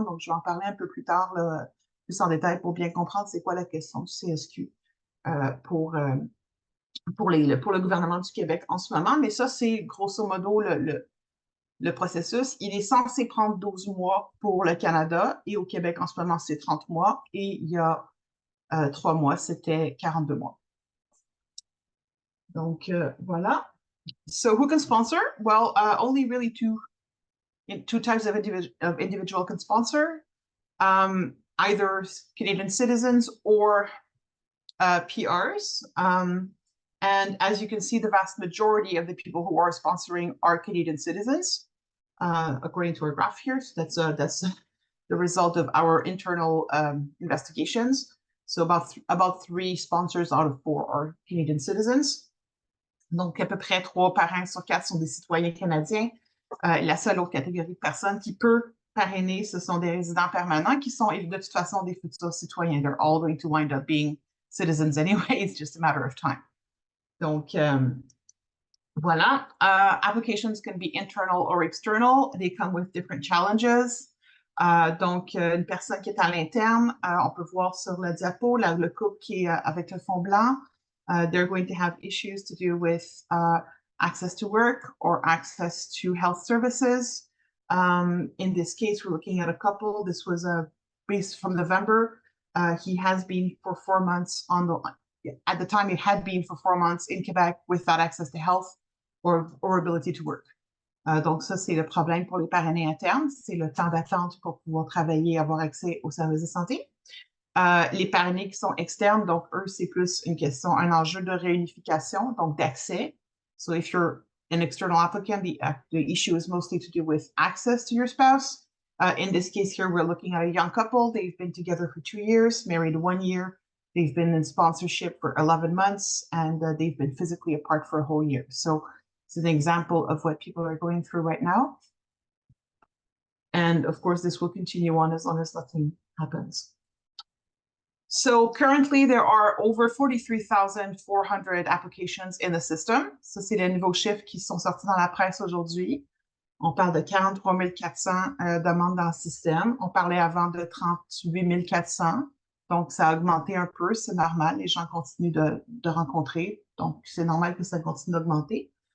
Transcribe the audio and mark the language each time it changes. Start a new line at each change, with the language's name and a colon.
French: Donc, je vais en parler un peu plus tard, là, plus en détail pour bien comprendre c'est quoi la question du CSQ pour le gouvernement du Québec en ce moment. Mais ça, c'est grosso modo le processus. Il est censé prendre 12 mois pour le Canada et au Québec en ce moment, c'est 30 mois. Et il y a 3 mois, c'était 42 mois. Donc, voilà.
English: So who can sponsor? Well, only really two types of individual can sponsor. Either Canadian citizens or PRs. And as you can see, the vast majority of the people who are sponsoring are Canadian citizens, according to our graph here. So that's the result of our internal investigations. So about 3 sponsors out of 4 are Canadian citizens.
French: Donc, à peu près 3 parrains sur 4 sont des citoyens canadiens. La seule autre catégorie de personnes qui peut parrainer, ce sont des résidents permanents qui sont de toute façon des futurs citoyens.
English: They're all going to wind up being citizens anyway. It's just a matter of time.
French: Donc, voilà.
English: Applications can be internal or external. They come with different challenges.
French: Donc, une personne qui est à l'interne, on peut voir sur le diapo, le couple qui est avec le fond blanc.
English: They're going to have issues to do with access to work or access to health services. In this case, we're looking at a couple. This was based from November. He has been for 4 months at the time, it had been for 4 months in Quebec without access to health or ability to work.
French: Donc ça, c'est le problème pour les parrainés internes. C'est le temps d'attente pour pouvoir travailler et avoir accès aux services de santé. Les parrainés qui sont externes, donc eux, c'est plus un enjeu de réunification, donc d'accès.
English: So if you're an external applicant, the issue is mostly to do with access to your spouse. In this case here, we're looking at a young couple. They've been together for 2 years, married 1 year. They've been in sponsorship for 11 months, and they've been physically apart for a whole year. So it's an example of what people are going through right now. And of course, this will continue on as long as nothing happens. So currently, there are over 43,400 applications in the system.
French: Ça, c'est les nouveaux chiffres qui sont sortis dans la presse aujourd'hui. On parle de 43 400 demandes dans le système. On parlait avant de 38 400. Donc, ça a augmenté un peu, c'est normal. Les gens continuent de rencontrer. Donc, c'est normal que ça continue d'augmenter.